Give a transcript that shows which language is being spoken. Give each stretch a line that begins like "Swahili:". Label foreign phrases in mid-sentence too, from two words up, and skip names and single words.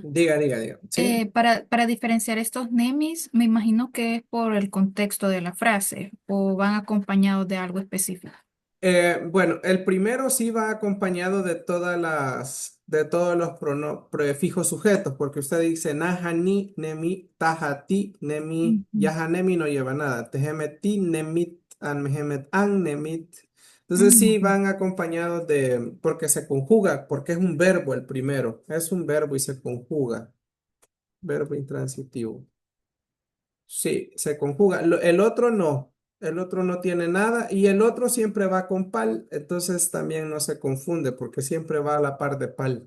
Spanish: Diga, ¿sí? Para diferenciar estos nemis, me imagino que es por el contexto de la frase o van acompañados de algo específico. Bueno, el primero sí va acompañado de todos los prefijos sujetos, porque usted dice
Pipil: naja ni, nemi, taja ti, nemi,
Spanish: Ujú,
Pipil: yaja nemi
Spanish: no lleva nada,
Pipil: tejemet ti, nemit, an, mejemet an, nemit.
Spanish: Entonces sí ujú. van acompañados porque se conjuga, porque es un verbo el primero, es un verbo y se conjuga, verbo intransitivo. Sí, se conjuga. El otro no. El otro no tiene nada y el otro siempre va con pal, entonces también no se confunde porque siempre va a la par de pal.